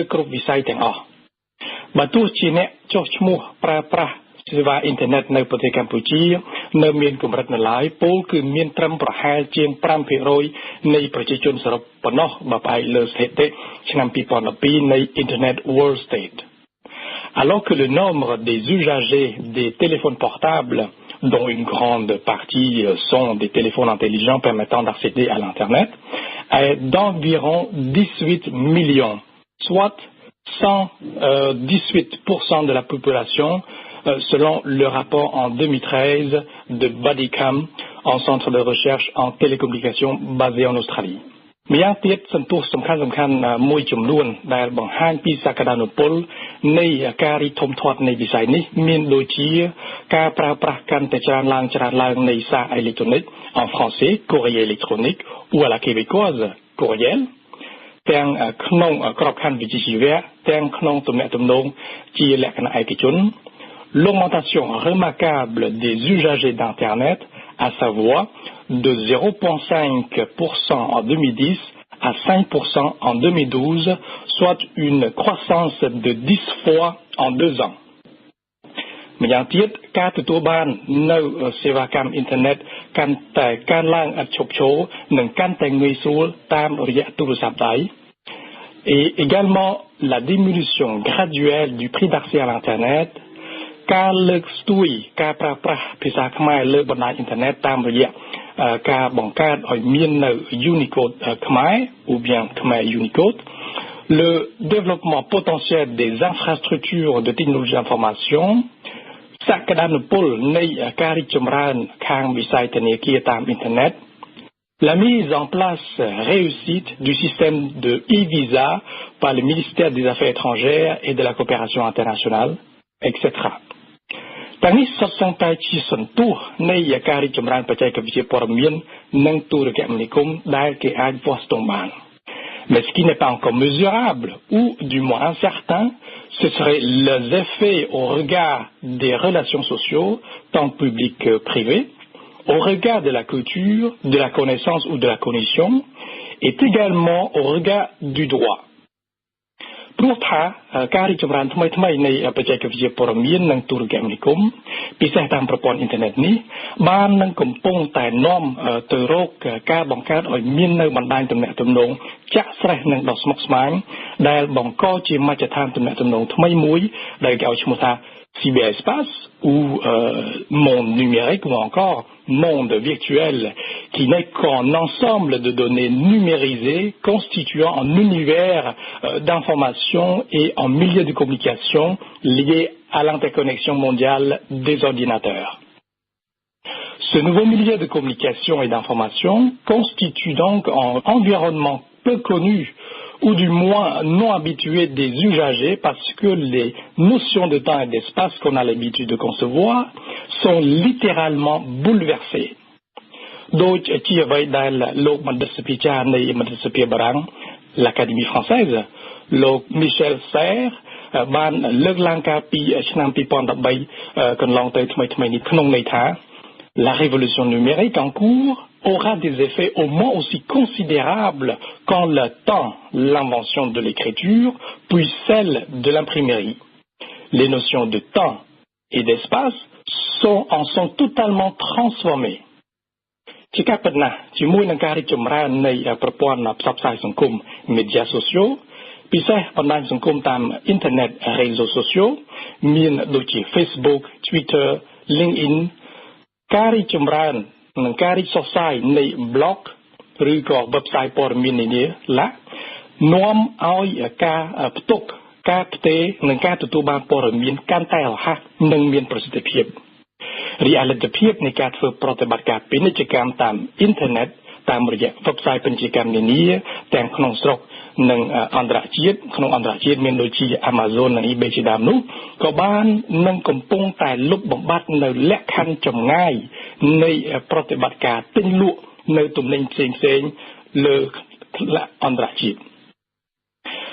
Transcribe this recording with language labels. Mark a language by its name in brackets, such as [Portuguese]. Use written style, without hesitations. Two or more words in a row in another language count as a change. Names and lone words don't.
[Khmer] គ្រប់វិស័យទាំងអស់បើទោះជាអ្នកចុះឈ្មោះប្រើប្រាស់សេវាអ៊ីនធឺណិតនៅប្រទេសកម្ពុជានៅមានកម្រិត នៅឡើយពលគឺមានត្រឹមប្រហែលជាង 5% នៃប្រជាជនសរុបប៉ុណ្ណោះបើផ្អែកលើស្ថិតិឆ្នាំ 2012 នៃ [French] Internet World State alors que le nombre des usagers des téléphones portables dont une grande partie sont des téléphones intelligents permettant d'accéder à l'Internet, est d'environ 18 millions, soit 118% de la population, selon le rapport en 2013 de Badicam, un centre de recherche en télécommunications basé en Australie. [Khmer] ម្យ៉ាងទៀតសន្ទុះសំខាន់មួយចំនួនដែលបង្ហាញពីសក្តានុពលនៃការរីកធំធាត់នៃ វិស័យនេះមានដូចជាការប្រើប្រាស់កាន់តែច្រើនឡើងនៃសារអេ [French] ឡិចត្រូនិក en français courrier électronique ou à la québécoise courriel [Khmer] ទាំងក្នុងក្របខ័ណ្ឌវិជ្ជាជីវៈទាំងក្នុងទំនាក់ទំនងជាលក្ខណៈឯកជន [French] l'augmentation remarquable des usagers d'internet à savoir de 0,5% en 2010 à 5% en 2012, soit une croissance de 10 fois en 2 ans. [Khmer] ម្យ៉ាងទៀតការទទួលបាននៅសេវាកម្មអ៊ីនធឺណិតកាន់តែកើនឡើងឥតឈប់ឈរនិងកាន់តែងាយស្រួលតាមរយៈទូរស័ព្ទដៃ [French] et également la diminution graduelle du prix d'accès à l'internet [Khmer] ការលើកស្ទួយការប្រើប្រាស់ភាសា ខ្មែរលើបណ្ដាញអ៊ីនធឺណិតតាមរយៈការបង្កើតឲ្យមាននៅ Unicode ខ្មែរ [French] ou bien Khmer Unicode le développement potentiel des infrastructures de technologie d'information [Khmer] សក្តានុពលនៃការរីកចម្រើនខាងវិស័យធនាគារតាមអ៊ីនធឺណិត [French] la mise en place réussite du système de e-visa par le ministère des Affaires étrangères et de la coopération internationale etc. [Khmer] ទាំងនេះសុទ្ធសឹងតែជាសន្ទុះនៃការរីកចម្រើនបច្ចេកវិទ្យាព័ត៌មាននិងទូរគមនាគមន៍ដែលគេអាចវាស់ស្ទង់បាន [French] Mais ce qui n'est pas encore mesurable, ou du moins incertain, ce serait les effets au regard des relations sociaux, tant publiques que privées, au regard de la culture, de la connaissance ou de la cognition, et également au regard du droit. [Khmer] ព្រោះថាការរីកចម្រើនថ្មីនៃបច្ចេកវិទ្យាព័ត៌មាននិងទូរគមនាគមន៍ពិសេសតាមប្រព័ន្ធអ៊ីនធឺណិត នេះបាននឹងកំពុងតែនាំទៅរកការបង្កើតឲ្យមាននៅបណ្ដាញទំនាក់ ទំនងចាក់ស្រេះនិងដ៏ស្មុគស្មាញដែលបង្កជាមជ្ឈដ្ឋានទំនាក់ទំនងថ្មីមួយដែលគេឲ្យឈ្មោះថា [French] cyberespace ou monde numérique ou encore monde virtuel qui n'est qu'un ensemble de données numérisées constituant un univers d'information et un milieu de communication lié à l'interconnexion mondiale des ordinateurs. Ce nouveau milieu de communication et d'information constitue donc un environnement peu connu ou du moins non habitué des usagers parce que les notions de temps et d'espace qu'on a l'habitude de concevoir sont littéralement bouleversées. [Khmer] ដូចជាអ្វីដែលលោកបណ្ឌិតសភាចារ្យនៃមន្ត្រីសភាបារាំង l'Académie française លោក Michel Serres បានលើកឡើងកាលពីឆ្នាំ 2013 កន្លងទៅថ្មីនេះក្នុងន័យថា [French] la révolution numérique en cours aura des effets au moins aussi considérables qu'en le temps l'invention de l'écriture puis celle de l'imprimerie. Les notions de temps et d'espace en sont totalement transformées. [Khmer] ជាការពិតណាស់ជាមួយនឹងការរីកចម្រើននៃប្រព័ន្ធផ្សព្វផ្សាយសង្គម [French] médias sociaux [Khmer] ពិសេសបណ្ដាញសង្គមតាមអ៊ីនធឺណិត [French] réseaux sociaux [Khmer] មានដូចជា Facebook, Twitter, LinkedIn ការ រីកចម្រើននិងការរីកសុសសាយនៃ blog ឬក៏ website ព័ត៌មាននានាឡានាំឲ្យការផ្ទុកការផ្ទេរនិងការទទួល បានព័ត៌មានកាន់តែរហ័សនិងមានប្រសិទ្ធភាពរីឯលទ្ធភាពនៃការធ្វើប្រតិបត្តិការពាណិជ្ជកម្មតាមអ៊ីនធឺណិតតាមរយៈ website ពាណិជ្ជកម្មនានាទាំងក្នុងស្រុកនិងអន្តរជាតិក្នុងអន្តរជាតិមានដូចជា Amazon និង eBay ជាដើមនោះក៏បាននឹងកំពុងតែលុបបំបាត់នៅលក្ខខណ្ឌចម្ងាយនៃប្រតិបត្តិការទិញលក់នៅទំនិញផ្សេងៗលើអន្តរជាតិ